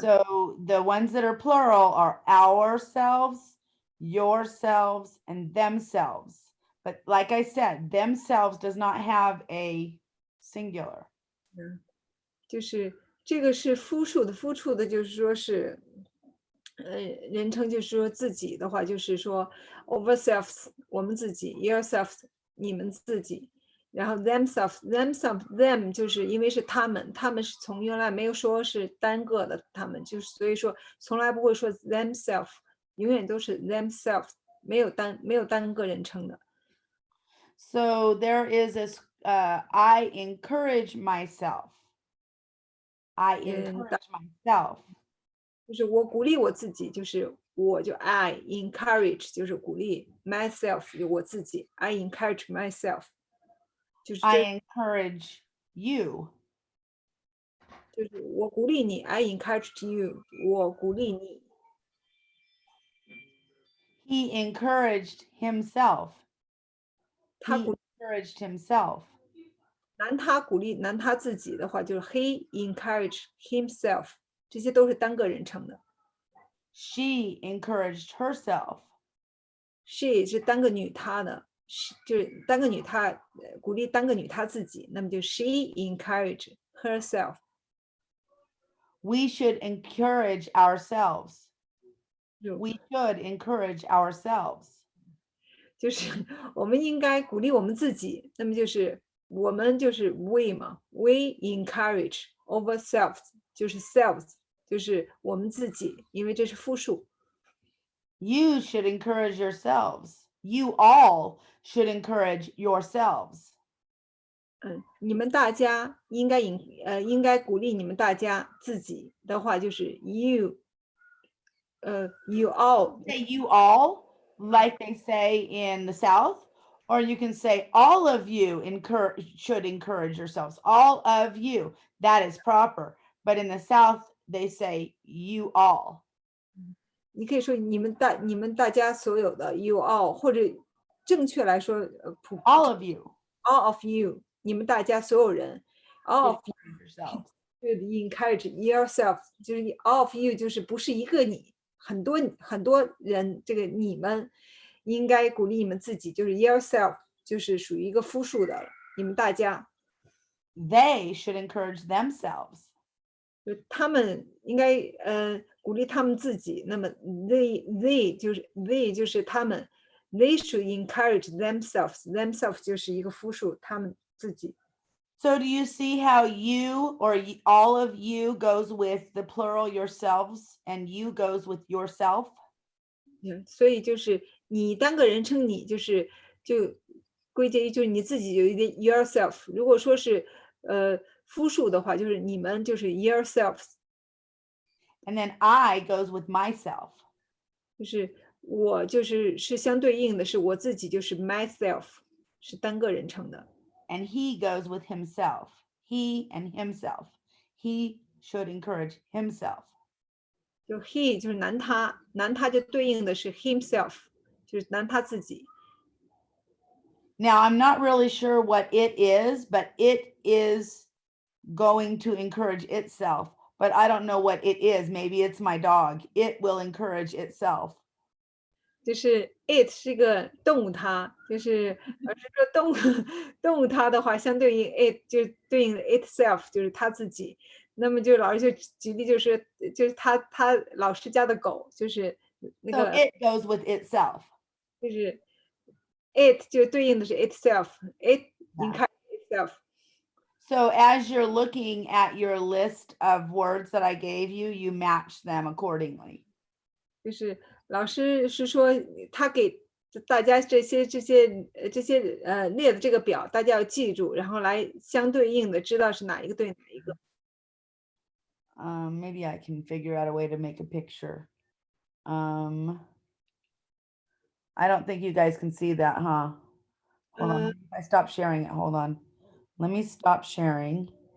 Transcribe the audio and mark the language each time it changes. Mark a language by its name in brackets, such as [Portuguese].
[English] So the ones that are plural are ourselves, yourselves, and themselves. But like I said, themselves does not have a singular. [Chinese] 就是这个是复数的，就是说是，人称就是说自己的话，就是说 ourselves 我们自己 yourselves 你们自己，然后 them 就是因为是他们是从原来没有说是单个的他们，就是所以说从来不会说 themselves，永远都是 themselves，没有单个人称的。 [English] So there is this, I encourage myself. I encourage myself. [Chinese] 就是我鼓励我自己，就是我就 I encourage 就是鼓励 myself 就我自己 [English] I encourage myself [Chinese] 就是这 [English] I encourage you. [Chinese] 就是我鼓励你 [English] I encourage you [Chinese] 我鼓励你。 [English] He encouraged himself. [Chinese] 他 [English] He [Chinese] 鼓 [English] encouraged himself. [Chinese] 男他自己的话就是 [English] he encourage himself， [Chinese] 这些都是单个人称的。 [English] She encouraged herself. [Chinese] she 是单个女他的，就是单个女他鼓励单个女他自己，那么就 [English] she encourage herself。 We should encourage ourselves. [Chinese] 就 [English] We should encourage ourselves. [Chinese] 就是我们应该鼓励我们自己，那么就是我们就是 we 嘛 ， [English] we encourage ourselves， [Chinese] 就是 selves， 就是我们自己，因为这是复数。 [English] You should encourage yourselves. You all should encourage yourselves. [Chinese] 你们大家应该鼓励你们大家自己的话就是 [English] you all Say you all, like they say in the South, or you can say all of you should encourage yourselves. All of you. That is proper. But in the South, they say you all. [Chinese] 你可以说你们大家所有的 [English] you all， [Chinese] 或者正确来说 [English] All of you. all of you， [Chinese] 你们大家所有人 all of [English] Encourage yourselves. [Chinese] encourage yourself， 就是 [English] all of you [Chinese] 就是不是一个你，很多人，这个你们应该鼓励你们自己，就是 yourself 就是属于一个复数的了，你们大家。 [English] They should encourage themselves. [Chinese] 就他们应该鼓励他们自己，那么 they 就是他们 [English] they should encourage themselves [Chinese] 就是一个复数，他们自己。 [English] So do you see how you or all of you goes with the plural yourselves and you goes with yourself? [Chinese] 所以就是你单个人称你就归结于就是你自己有一点 yourself， 如果说是复数的话，就是你们就是 yourselves， [English] And then I goes with myself. [Chinese] 就是我是相对应的是我自己就是 myself， 是单个人称的。 [English] And he goes with himself. He and himself. he should encourage himself. [Chinese] 就 he 就是男他，男他就对应的是 himself，就是男他自己。 [English] Now, I'm not really sure what it is, but it is going to encourage itself. But I don't know what it is. Maybe it's my dog. It will encourage itself. [Chinese] 就是 it 是一个动物它，就是说动物它的话，相对应 it 就对应 itself，就是它自己。那么就老师就举例，就是他老师家的狗，就是那 [English] So [Chinese] 个 [English] it goes with itself. [Chinese] 就是 it 就对应的是 itself，it [English] Yeah. encourage itself。 So as you're looking at your list of words that I gave you, you match them accordingly. [Chinese] 就是老师是说他给大家这些列的这个表，大家要记住，然后来相对应的知道是哪一个对哪一个。 [English] Maybe I can figure out a way to make a picture. I don't think you guys can see that, huh? Hold on. I stopped sharing it. Hold on. Let me stop sharing.